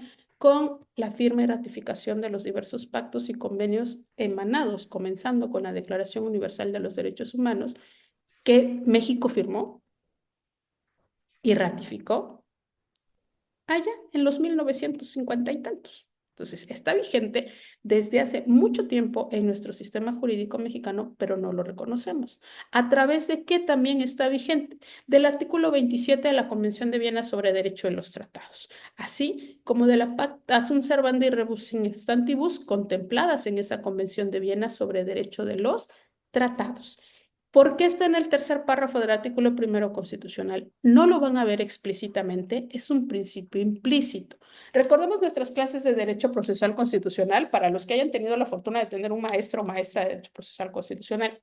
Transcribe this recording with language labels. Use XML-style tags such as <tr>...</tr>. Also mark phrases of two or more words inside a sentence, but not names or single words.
<es>Con la firme ratificación de los diversos pactos y convenios emanados, comenzando con la Declaración Universal de los Derechos Humanos, que México firmó y ratificó allá en los 1950 y tantos. Entonces, está vigente desde hace mucho tiempo en nuestro sistema jurídico mexicano, pero no lo reconocemos. ¿A través de qué también está vigente? Del artículo 27 de la Convención de Viena sobre Derecho de los Tratados, así como de la</es> <la>Pacta sunt servanda rebus in stantibus</la> <es>contempladas en esa Convención de Viena sobre Derecho de los Tratados. ¿Por qué está en el tercer párrafo del artículo primero constitucional? No lo van a ver explícitamente, es un principio implícito. Recordemos nuestras clases de Derecho Procesal Constitucional, para los que hayan tenido la fortuna de tener un maestro o maestra de Derecho Procesal Constitucional.</es>